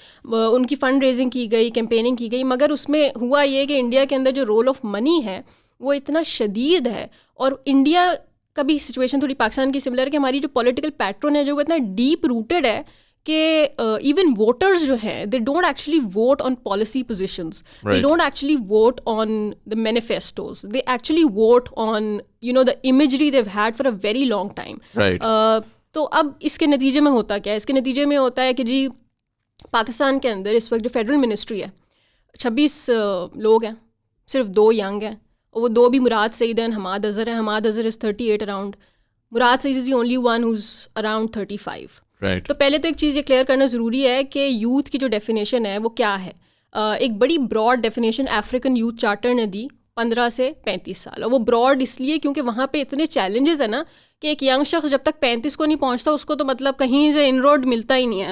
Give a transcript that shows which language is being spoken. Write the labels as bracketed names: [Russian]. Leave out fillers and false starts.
[Urdu] ان کی fund raising کی گئی, کیمپیننگ کی گئی, مگر اس میں ہوا یہ کہ انڈیا کے اندر جو رول آف منی ہے وہ اتنا شدید ہے, اور انڈیا کا بھی سچویشن تھوڑی پاکستان کی سملر ہے کہ ہماری جو پولیٹیکل پیٹرن ہے جو وہ اتنا ڈیپ روٹیڈ ہے کہ ایون ووٹرز جو ہیں [English] They don't actually vote on policy positions, they don't actually vote on the manifestos, they actually vote on the imagery they've had for a very long time. [Urdu] تو اب اس کے نتیجے میں ہوتا کیا ہے؟ اس کے نتیجے میں ہوتا ہے کہ جی پاکستان کے اندر اس وقت جو فیڈرل منسٹری ہے 26 لوگ ہیں, صرف 2 ینگ ہیں, اور وہ 2 بھی مراد سعید ہیں, حماد اظہر ہیں. [English] Hammad Azhar is 38 around, Murad Saeed is the only one who's around 35. [Urdu] تو پہلے تو ایک چیز یہ کلیئر کرنا ضروری ہے کہ یوتھ کی جو ڈیفینیشن ہے وہ کیا ہے. ایک بڑی Broad definition African youth charter نے دی 15 سے 35 سال, اور وہ براڈ اس لیے کیونکہ وہاں پہ اتنے چیلنجز ہیں نا کہ ایک ینگ شخص جب تک 35 کو نہیں پہنچتا اس کو تو مطلب کہیں سے ان روڈ ملتا ہی نہیں ہے.